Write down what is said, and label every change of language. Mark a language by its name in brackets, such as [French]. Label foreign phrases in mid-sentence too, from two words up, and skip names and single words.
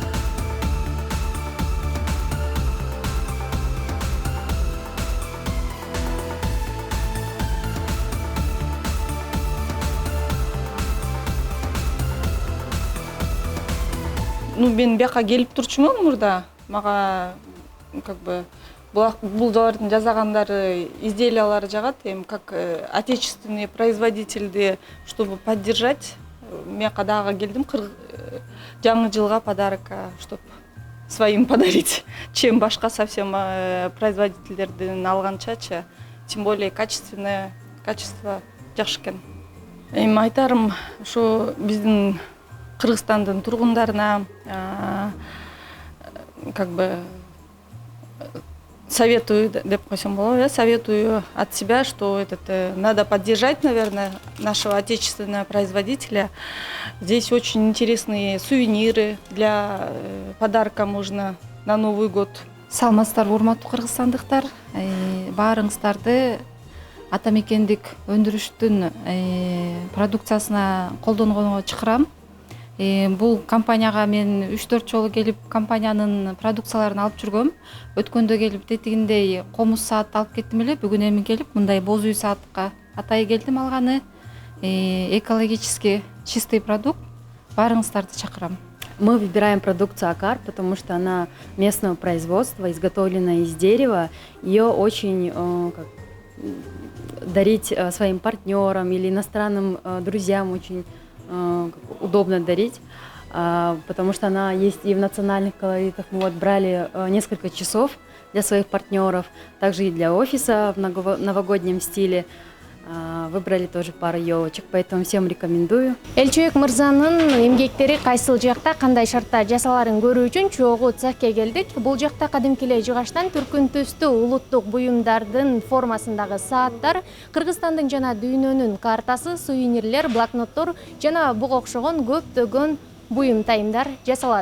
[Kyrgyz] Мен бияка келип турчумун мурда. Мага булдардын жасагандары, изделиялары жагат. [Russian] Как отечественный производительди, чтобы поддержать, [Kyrgyz] мияка дагы келдим. Жаңы жылга подарок, [Russian] чтобы своим подарить, чем [Kyrgyz] башка совсем производительдерден алганчачы. [Russian] Тем более качество [Kyrgyz] жакшы экен. Эми айтарым, ошо биздин Кыргызстандын тургундарына советую деп койсом болот, [Russian] советую от себя, что надо поддержать, наверное, нашего отечественного производителя. Здесь очень интересные сувениры для подарка можно на Новый год. [Kyrgyz] Саламатсыздарбы, урматтуу кыргызстандыктар. Баарыңыздарды ата мекендик өндүрүштүн продукциясына колдонгонго чакырам. Бул компанияга мен 3-4 жолу келип компаниянын продукцияларын алып жүргөм. Өткөндө келип тетигиндей комуз саат алып кеттим эле. Бүгүн эми келип мындай боз үй саатка атайы келдим алганы. [Russian] Экологически чистый продукт. [Kyrgyz] Баарыңыздарды чакырам. [Russian] Мы выбираем продукцию Акар, потому что она местного производства, изготовлена из дерева. Ее очень дарить своим партнерам или иностранным друзьям очень удобно дарить, потому что она есть и в национальных колоритах. Мы вот брали несколько часов для своих партнеров, также и для офиса в новогоднем стиле. Выбрали тоже пару елочек, поэтому всем рекомендую. [Kyrgyz] Элчебек мырзанын эмгектери кайсыл жакта, кандай шартта жасаларын көрүү үчүн чогуу цехке келдик. Бул жакта кадимки эле жыгачтан түркүн түстүү улуттук буюмдардын формасындагы сааттар, Кыргызстандын жана дүйнөнүн картасы, сувенирлер, блокноттор жана буга окшогон көптөгөн буюм тайымдар жасалат.